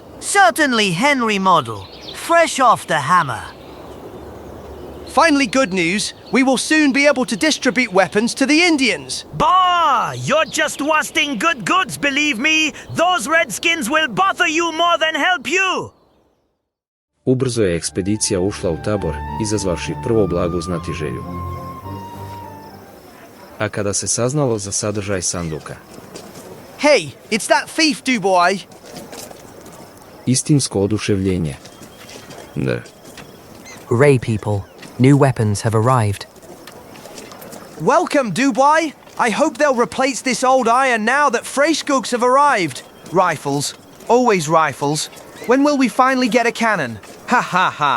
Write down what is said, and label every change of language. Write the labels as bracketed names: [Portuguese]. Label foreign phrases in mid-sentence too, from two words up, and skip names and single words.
[English] Certainly Henry model, fresh off the hammer. Finally good news, we will soon be able to distribute weapons to the Indians. Bah! You're just wasting good goods, believe me. Those redskins will bother you more than help you. [Croatian] Ubrzo je ekspedicija ušla u tabor, izazvavši prvo blagu znatiželju. A kada se saznalo za sadržaj sanduka, [English] Hey, it's that thief, Dubois. [Croatian] istinsko oduševljenje. Da. [English] Ray people, new weapons have arrived. Welcome, Dubois. I hope they'll replace this old iron now that fresh goods have arrived. Rifles. Always rifles. When will we finally get a cannon? Ha ha ha.